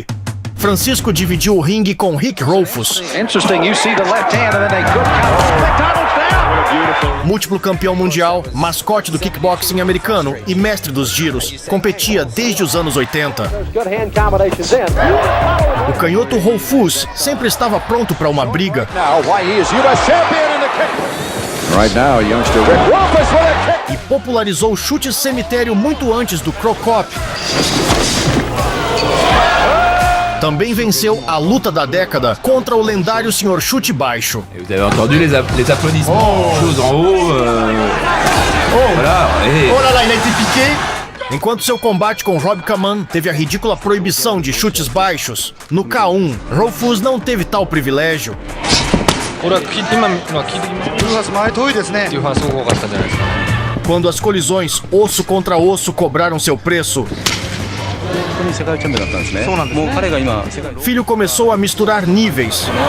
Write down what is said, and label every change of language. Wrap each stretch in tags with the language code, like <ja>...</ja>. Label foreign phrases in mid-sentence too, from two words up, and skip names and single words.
<pt>Francisco dividiu o ringue com Rick Rolfus, múltiplo campeão mundial, mascote do kickboxing americano e mestre dos giros. Competia desde os anos 80. O canhoto Rolfus sempre estava pronto para uma briga.</pt> <en>Right now, youngster Rick Roufus with a kick.</en> <pt>E popularizou o chute cemitério muito antes do Cro Cop. Também venceu a luta da década contra o lendário Sr. Chute Baixo.</pt> <fr>Vous avez entendu les applaudissements, chose en haut. Voilà. Oh là là, il a été piqué.</fr> <pt>Enquanto seu combate com Rob Kaman teve a ridícula proibição de chutes baixos, no K1, Roufus não teve tal privilégio. Quando as colisões osso contra osso cobraram seu preço, Filho começou a misturar níveis.</pt>